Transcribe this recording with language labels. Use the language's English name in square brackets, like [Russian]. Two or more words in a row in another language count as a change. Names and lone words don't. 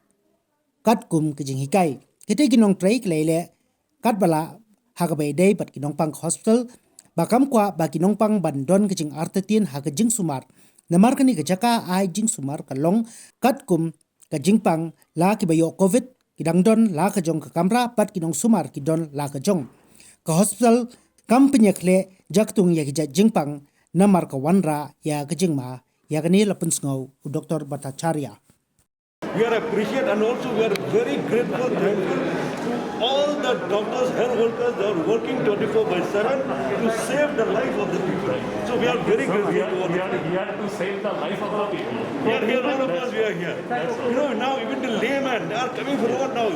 [Khasi] kat kum ka jing hikai kite ginong trai klele kat bala ha ka bai dei pat ginong pang hospital ba kam kwa ba ginong pang ban don ka jing artatin ha ka jing sumar namar ka ni ka jaka ai jing sumar ka long kat kum ka jing pang la ki ba yo covid kidang don la ka jong ka kamra pat kinong sumar kidon la ka jong ka hospital kampanya kle jaktung ya ki jingpang namar ka wanra ya ka jingma ya ka ni lapun sngau u Dr. Bhattacharya. [English] We are appreciated and also we are very grateful, thankful to all the doctors, health workers that are working 24/7 to save the life of the people. So we are very grateful to all we are here to save the life of the people. We are here, all of us, we are here. You know, now even the laymen, they are coming forward now.